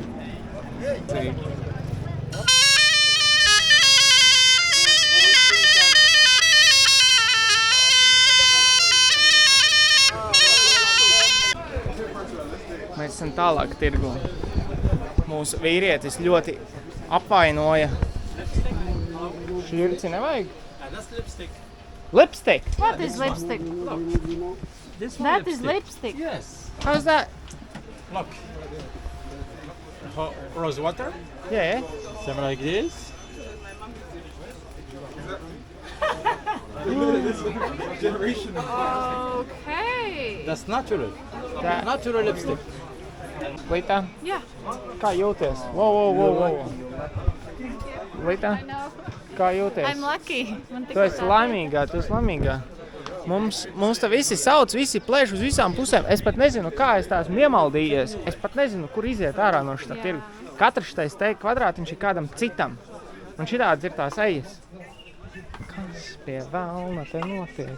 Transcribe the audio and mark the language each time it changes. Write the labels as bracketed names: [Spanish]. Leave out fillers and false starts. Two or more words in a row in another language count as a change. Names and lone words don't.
[Latvian] Mēs esam tālāk tirgu. Mūsu vīrietis ļoti apvainoja. Šķirci nevajag? [English] That's lipstick. Lipstick? What is lipstick? This That is lipstick. Yes. How's that? Look. Rose water. Yeah. Something like this. Okay. That's natural. That. Natural lipstick. Lita, Yeah, [Latvian] kā jūties? Wow. Lita, [English] I know. [Latvian] kā jūties? [English] I'm lucky. [Latvian] Man Tu esi laimīgā, Mums te visi sauc, visi plēš uz visām pusēm. Es pat nezinu, kā es tās iemaldījies. Es pat nezinu, kur iziet ārā no šitā tirgu. Katrs šitais te kvadrātiņš ir kādam citam. Un šitāds ir tās ejas. Kas pie velna te notiek?